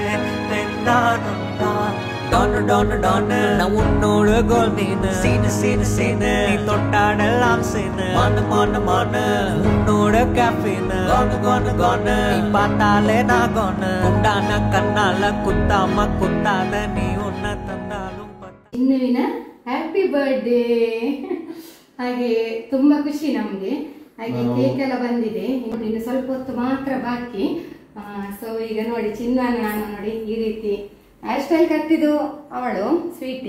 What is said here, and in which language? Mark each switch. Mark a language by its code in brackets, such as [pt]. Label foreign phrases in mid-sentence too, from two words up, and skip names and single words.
[ta] நானும் தான் டானு டானு டானு. நான் உன்னோட கோல் மீனு. சீனு சீனு சீனு நீ தொட்டாடெல்லாம் சீனு. மானு மானு மானு உன்னோட கேஃபீனு. கானு கானு கானு நீ பார்த்தாலே நான் கோனு. குண்டான கண்ணால குத்தாம குத்தாத நீ உன்னை தந்தாலும். [kn] ಚಿನ್ನುವಿನ [en] happy birthday. [kn] ಹಾಗೆ ತುಂಬಾ ಖುಷಿ ನಮ್ಗೆ. ಹಾಗೆ ಕೇಕ್ ಎಲ್ಲ ಬಂದಿದೆ. ಇನ್ನು ಸ್ವಲ್ಪ ಹೊತ್ತು ಮಾತ್ರ ಬಾಕಿ. ಸೊ ಈಗ ನೋಡಿ ಚಿನ್ನನ ನಾನು ನೋಡಿ ಈ ರೀತಿ [en] hair style [kn] ಕಟ್ಟಿದ್ದು ಅವಳು ಸ್ವೀಟಿ.